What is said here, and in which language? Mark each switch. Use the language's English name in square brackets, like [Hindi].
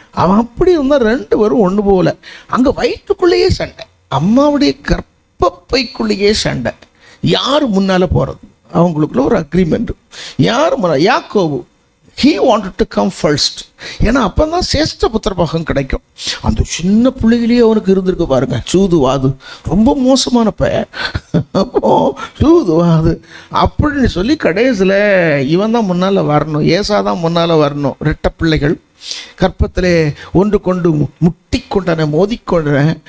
[Tamil] அவன் அப்படி இருந்தால் 2 பேரும் ஒன்று போல. அங்கே வயிற்றுக்குள்ளேயே சண்டை, அம்மாவுடைய கர்ப்பப்பைக்குள்ளேயே சண்டை. யார் முன்னால் போகிறது? அவங்களுக்குள்ள ஒரு அக்ரிமெண்ட். யார் முன்னால்? [English] யாக்கோபு he wanted to come first. [Tamil] ஏன்னா அப்போ தான் சேஷ்ட புத்திரபாகம் கிடைக்கும். அந்த சின்ன பிள்ளையிலேயே அவனுக்கு இருந்திருக்கு பாருங்க, சூதுவாது. ரொம்ப மோசமான பையன். அப்போ சூதுவாது அப்படின்னு சொல்லி கடைசியில் இவன் தான் முன்னால் வரணும், ஏசா தான் முன்னால் வரணும். 2 பிள்ளைகள் கற்பத்திலே ஒன்று கொண்டு முட்டி கொண்டன, மோதிக்கொண்டன.